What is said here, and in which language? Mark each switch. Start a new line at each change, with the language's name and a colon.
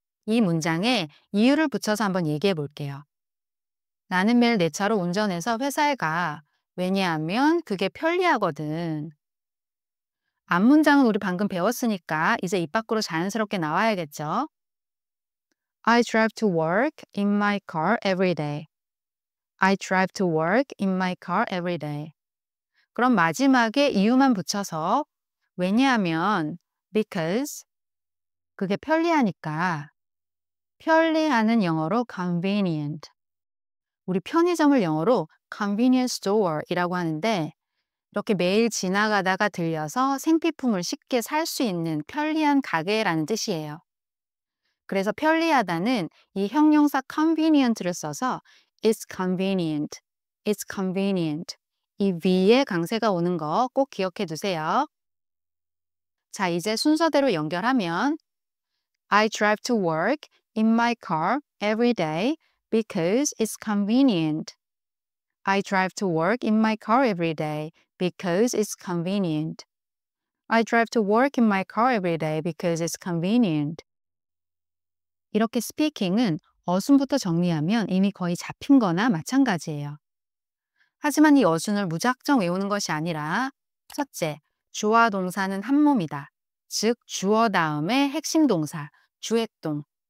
Korean: 이 문장에 이유를 붙여서 한번 얘기해 볼게요. 나는 매일 내 차로 운전해서 회사에 가. 왜냐하면 그게 편리하거든. 앞문장은 우리 방금 배웠으니까 이제 입 밖으로 자연스럽게 나와야겠죠?
English: I drive to work in my car every day. I drive to work in my car every day.
Korean: 그럼 마지막에 이유만 붙여서 왜냐하면 because 그게 편리하니까, 편리하는 영어로 convenient. 우리 편의점을 영어로 convenience store이라고 하는데 이렇게 매일 지나가다가 들려서 생필품을 쉽게 살 수 있는 편리한 가게라는 뜻이에요. 그래서 편리하다는 이 형용사 convenient를 써서
English: it's convenient, it's convenient.
Korean: 이 위에 강세가 오는 거 꼭 기억해 두세요. 자, 이제 순서대로 연결하면
English: I drive to work in my car every day because it's convenient. I drive to work in my car every day because it's convenient. I drive to work in my car every day because it's convenient.
Korean: 이렇게 스피킹은 어순부터 정리하면 이미 거의 잡힌 거나 마찬가지예요. 하지만 이 어순을 무작정 외우는 것이 아니라 첫째, 주어 동사는 한 몸이다. 즉 주어 다음에 핵심 동사, 주액동.